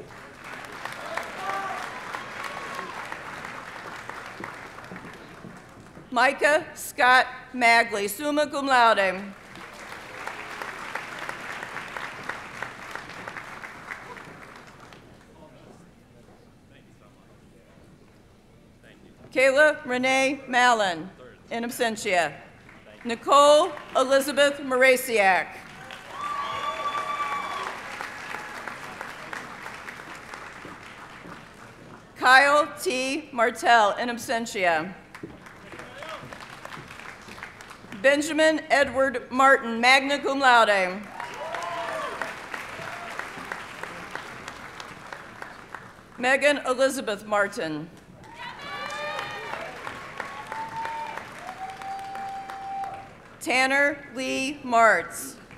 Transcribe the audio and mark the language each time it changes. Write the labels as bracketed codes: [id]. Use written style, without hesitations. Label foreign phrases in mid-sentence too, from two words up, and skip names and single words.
[en] Micah Scott Magley, [la] summa cum laude. [en] Kayla Renee Mallon, [la] in absentia. [en] Nicole Elizabeth Morasiak. Kyle T. Martell, [la] in absentia. [en] Benjamin Edward Martin, [la] magna cum laude. [en] Megan Elizabeth Martin. Tanner Lee Martz.